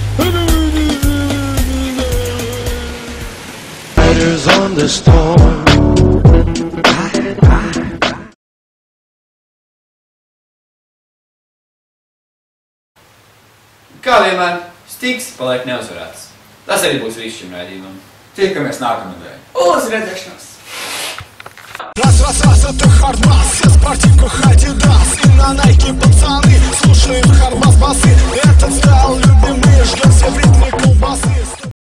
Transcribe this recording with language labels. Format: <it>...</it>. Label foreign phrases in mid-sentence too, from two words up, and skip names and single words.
<en>Riders on the storm.</en> <lv>Kā vienmēr, Stigs paliek neuzvarēts. Tas arī būs viss šim raidījumam. Tiekamies nākamnedēļ. Uz redzēšanos!</lv> <ru>Раз, это хардбас, все в спортивках Адидас. И на Найке пацаны слушаем хардбас басы. Этот стайл любимый, ждем все в ритме колбасы.</ru>